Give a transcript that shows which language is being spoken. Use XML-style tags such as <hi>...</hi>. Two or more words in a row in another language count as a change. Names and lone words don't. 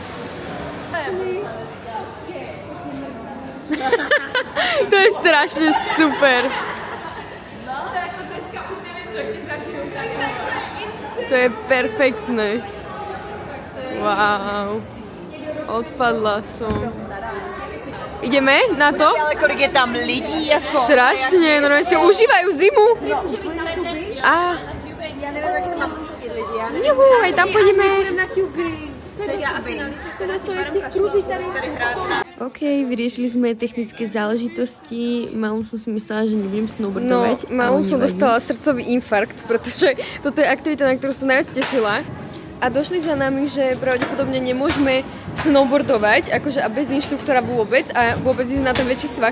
<sk>To je strašne super. To je perfektné. Wow. Odpadla som. Ideme na to?</sk> <cs>Ale kolik je tam lidí, jako...</cs> <sk>Strašne, normálne si užívajú zimu. A...</sk> <cs>Já nevím, jak se mám cítit lidi, já nevím.</cs> <sk>Juhu, aj tam pôjdeme. OK, vyriešili sme technické záležitosti. Malom som si myslela, že nebudem snowboardovať. No, malom som dostala srdcový infarkt, pretože toto je aktivita, na ktorú som najviac tešila. A došli za nami, že pravdepodobne nemôžeme snowboardovať, akože a bez inštruktora vôbec a vôbec ísť na ten väčší svah.</sk>